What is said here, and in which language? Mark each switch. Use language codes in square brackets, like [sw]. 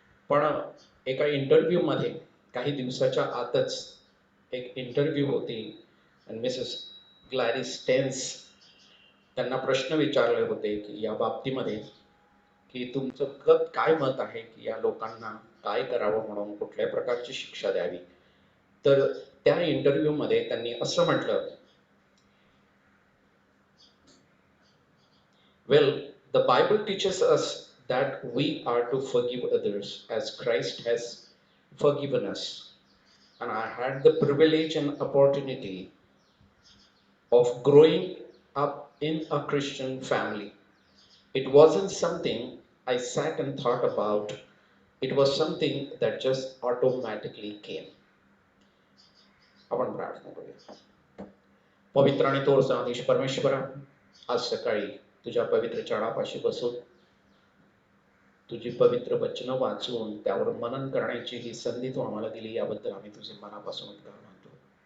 [mr] पण एका इंटरव्ह्यूमध्ये काही दिवसाच्या आतच एक इंटरव्ह्यू होती आणि मिसेस ग्लॅरिस स्टेन्स त्यांना प्रश्न विचारले होते की या बाबतीमध्ये की तुमचं काय मत आहे की या लोकांना काय करावं, म्हणून कुठल्या प्रकारची शिक्षा द्यावी. तर त्या इंटरव्ह्यूमध्ये त्यांनी असं म्हटलं, [en] well, the Bible teaches us that we are to forgive others as Christ has forgiven us. And I had the privilege and opportunity of growing up in a Christian family. It wasn't something I sat and thought about, it was something that just automatically came. [mr] आपण प्रार्थना करूया. पवित्र आणि थोर सनाधीश परमेश्वरा, आज सकाळी तुझ्या पवित्र चरणापाशी बसून तुझी पवित्र वचनं वाचून त्यावर मनन करण्याची ही संधी तू आम्हाला दिली, याबद्दल आम्ही तुझे मनापासून उपकार मानतो.